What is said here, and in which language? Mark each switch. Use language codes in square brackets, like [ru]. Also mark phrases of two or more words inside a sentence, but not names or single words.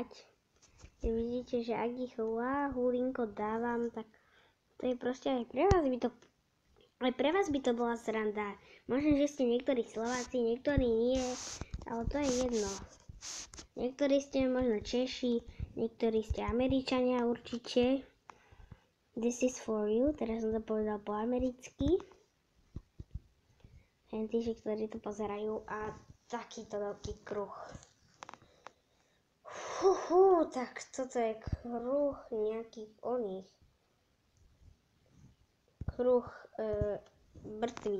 [sk] Vidíte, že ak ich hulinko dávam, tak to je proste aj pre vás by to bola sranda. Možno, že ste niektorí Slováci, niektorí nie, ale to je jedno. Niektorí ste možno Češi, niektorí ste Američania určite. [en] This is for you, [sk] teraz som to povedal po americky. Tí, ktorí to pozerajú a takýto veľký kruh. Tak toto je kruh nejakých oných. Kruh mŕtvych.